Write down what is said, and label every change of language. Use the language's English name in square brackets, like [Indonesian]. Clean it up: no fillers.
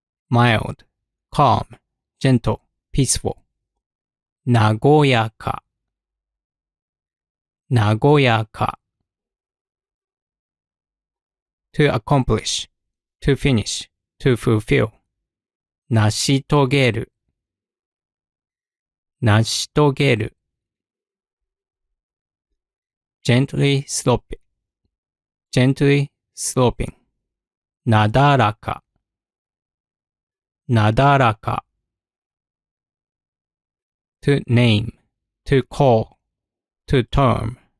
[English] mild, calm, gentle, peaceful. [Japanese] 和やか、和やか。 [English] to accomplish, to finish, to fulfill. [Japanese] 成し遂げる、成し遂げる。 [English] gently sloping, gently sloping. [Japanese] なだらか、なだらか。 [English] to name, to call, to term.